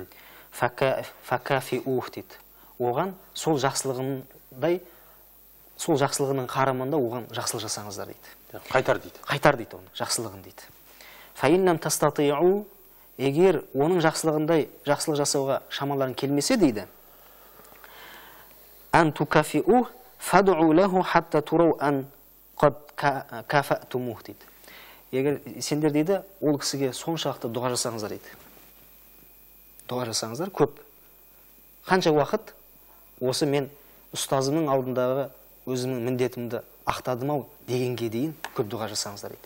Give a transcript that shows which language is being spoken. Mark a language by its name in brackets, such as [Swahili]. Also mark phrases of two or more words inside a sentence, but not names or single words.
[Arabic] فكافئوه дейді. [Kazakh] Оған сол жақсылығындай, сол жақсылығының қарамында оған жақсылық жасаңыздар дейді. Қайтар дейді. Қайтар дейді оны, жақсылығын дейді. [Arabic] فإن لم تستطيعوا, [Kazakh] егер оның жақсылығындай жақсылық жасауға шамаларың келмесе дейді. [Arabic] أن تكافئوا فادعوا له حتى تروا أن قد كافأتموه дейді. [Kazakh] Егер сендер дейді, ол кісіге соншалықты дұға жасаңыздар дейді. Дұға жасаңыздар көп. Қанша уақыт осы мен ұстазымның алдындағы өзімнің міндетімді ақтадым-ау дегенге дейін көп дұға жасаңыздар дейді.